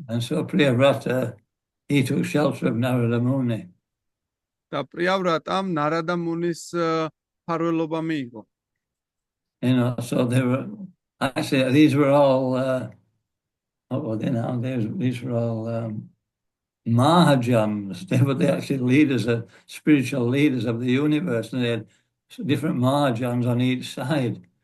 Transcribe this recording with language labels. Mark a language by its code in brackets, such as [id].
[en] And so Priyavrata, he took shelter of Narada Muni. [ka] და პრიავრატამ ნარადა მუნის ფარველობა მიიღო. [en] You know, so they were actually these were all what were they now? These were all Mahajans. They were the actual leaders, spiritual leaders of the universe, and they had different Mahajans on each side.